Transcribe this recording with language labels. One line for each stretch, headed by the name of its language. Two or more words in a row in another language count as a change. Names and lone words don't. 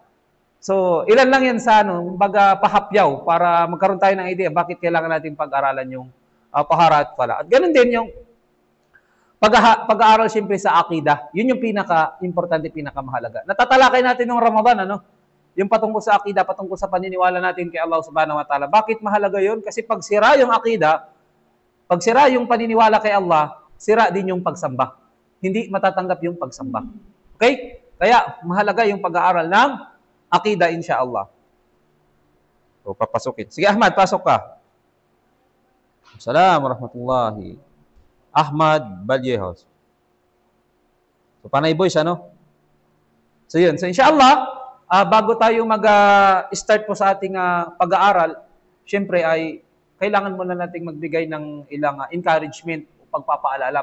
Filipino: So, ilan lang yan sa baga pahapyaw para magkaroon tayo ng idea bakit kailangan natin pag-aralan yung pahara at pala. At ganun din yung pag-aaral siyempre sa akida. Yun yung pinaka-importante, pinaka-mahalaga. Natatalakay natin ng Ramadan, yung patungkol sa akida, patungkol sa paniniwala natin kay Allah
Arabic: سبحانه وتعالى.
Filipino: Bakit mahalaga yun? Kasi pag sira yung akida, pag sira yung paniniwala kay Allah, sira din yung pagsamba. Hindi matatanggap yung pagsamba. Okay? Kaya mahalaga yung pag-aaral ng akida, insyaallah. So, papasukin. Sige, Ahmad, pasok ka.
Arabic: السلام عليكم ورحمة الله.
Filipino: Ahmad Valjehos. So, panay boys, So, yun. So, insyaallah, bago tayo mag-start po sa ating pag-aaral, syempre ay kailangan muna nating magbigay ng ilang encouragement o pagpapaalala.